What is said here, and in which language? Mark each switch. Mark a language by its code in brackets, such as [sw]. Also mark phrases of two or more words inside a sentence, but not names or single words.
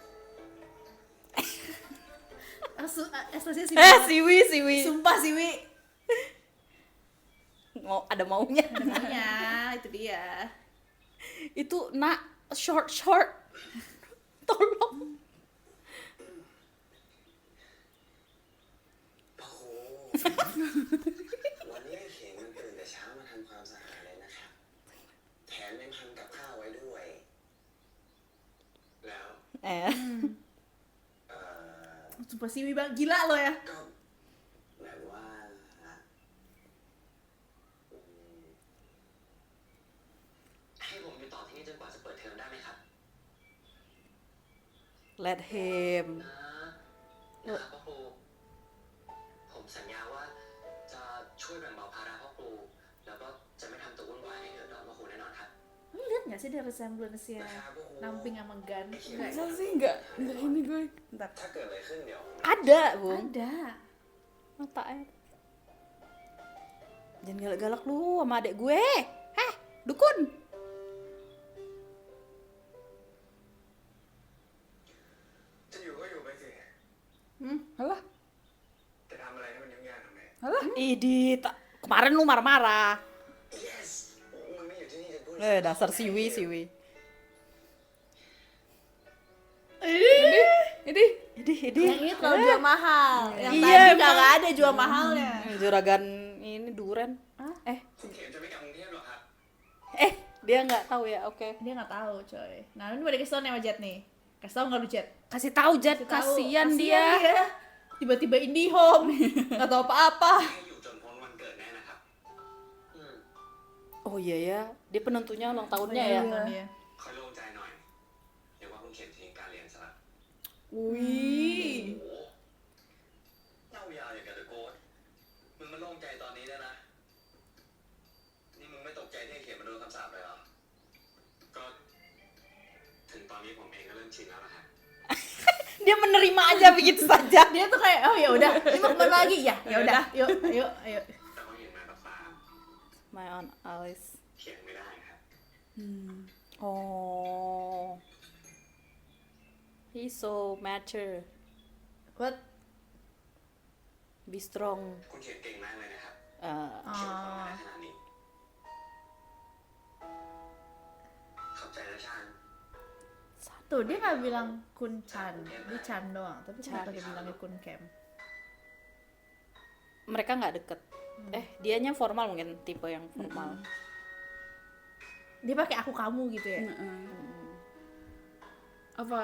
[id] Ekspresinya sih. Siwi. Sumpah sih, Wi. Mau ada maunya. Namanya, itu dia. Itu nak short. Tolong. [th] พ่อครู วันนี้เห็นมันตื่นแต่เช้ามาทำความสะอาดเลยนะครับ แถมยังทำกับข้าวไว้ด้วย แล้ว เอ่อ [id] Sumpah sih, Wi, Bang. Gila lo ya. [th] ก็แบบว่าให้ผมอยู่ต่อที่นี่จนกว่าจะเปิดเทอมได้ไหมครับ [en] Let him. [th] นะครับพ่อครู ผมสัญญาว่าจะช่วยแบ่งเบาภาระพ่อครู แล้วก็จะไม่ทำตัววุ่นวายให้เดือดร้อนพ่อครูแน่นอนครับ [id] Lu lihat gak sih dia resemblance-nya Namping sama Gan? Masa sih enggak ini gue. Bentar. [th] ถ้าเกิดอะไรขึ้นเดี๋ยว [id] Ada, Bung. Ada. Mata air. Jangan galak-galak lu sama adek gue. Dukun. [th] จะอยู่ก็อยู่ไปสิ [id] Alah. [th] จะทำอะไรให้มันยุ่งยากทำไม [id] Alah. Idit, kemarin lu marah-marah. [th] yes มึงไม่อยู่ที่นี่จะพูด [id] Dasar siwi. Ini. Idih. Yang ini terlalu jual mahal. Yang Iya, tadi emang. kagak ada jual mahalnya. Juragan ini duren. [th] คุณเข็มจะไม่กลับกรุงเทพหรอครับ [id] Dia nggak tahu ya. Oke. Dia nggak tahu, coy. Nah, ini udah kasih tau nih sama Jet nih. Kasih tau nggak lu, Jet? Kasih tahu Jet, Kasih tahu. kasihan dia. Tiba-tiba IndiHome. Nggak tahu apa-apa. [th] ให้อยู่จนพ้นวันเกิดแน่นะครับ [id] Oh iya ya, dia penentunya ulang tahunnya Oh, ya. iya. [th] ค่อยโล่งใจหน่อย เดี๋ยวว่าคุณเข็มทิ้งการเรียนซะละ อุ้ย เล่ายาวอย่างกับตะโกนมึงมันโล่งใจตอนนี้แล้วนะ นี่มึงไม่ตกใจที่ไอ้เขียนมันโดนคำสาปเลยเหรอ ก็ถึงตอนนี้ผมเองก็เริ่มชินแล้วนะฮะ [id] Dia menerima aja begitu saja. Dia tuh kayak oh ya udah, ini mau kemana lagi ya? Ya udah, yuk, ayo, ayo. [th] แต่เขาเห็นมากับตา [en] My own Alice. [th] เขียนไม่ได้ครับ [en] Oh. He's so mature. What? Be strong. [th] คุณเขียนเก่งมากเลยนะครับ Uh, เขียนความได้ขนาดนี้ ขอบใจนะชาน [id] Tuh dia nggak bilang Kun Chan, dia Chan doang, tapi kenapa dia bilangnya Kun Kem? mereka nggak deket. Dianya formal mungkin tipe yang formal. Dia pakai aku kamu gitu ya? Apa?